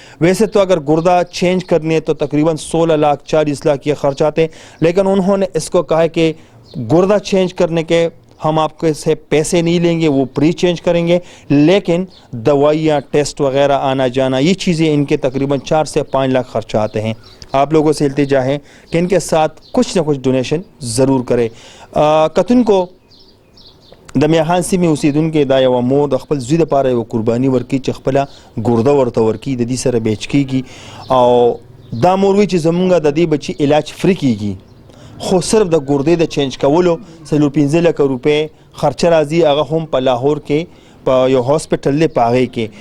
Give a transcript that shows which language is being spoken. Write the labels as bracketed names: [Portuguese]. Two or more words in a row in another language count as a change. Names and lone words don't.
[Urdu] ویسے تو اگر گردہ چینج کرنے ہے تو تقریباً 16 لاکھ 40 لاکھ یہ خرچہ آتے ہیں, لیکن انہوں نے اس کو کہا کہ گردہ چینج کرنے کے ہم آپ کے سے پیسے نہیں لیں گے, وہ پری چینج کریں گے, لیکن دوائیاں ٹیسٹ وغیرہ آنا جانا یہ چیزیں ان کے تقریباً 4 سے 5 لاکھ خرچہ آتے ہیں. آپ لوگوں سے التجا ہے کہ ان کے ساتھ کچھ نہ کچھ ڈونیشن ضرور کرے. [Pashto] کتن کو د میاخان میں اسی دن کې دا یو مور د خپل زوی دپاره یو قرباني ورکړي چې خپله ګرده ورته ورکړي, د دې سره بیچ کېږي او دا مور وایي چې زمونږ د دې بچي علاج فری کېږي, خو صرف د ګردې د چینج کولو 15 لک روپۍ خرچه راځي. هغه هم په لاهور کې په یو هاسپټل دی په هغې کې.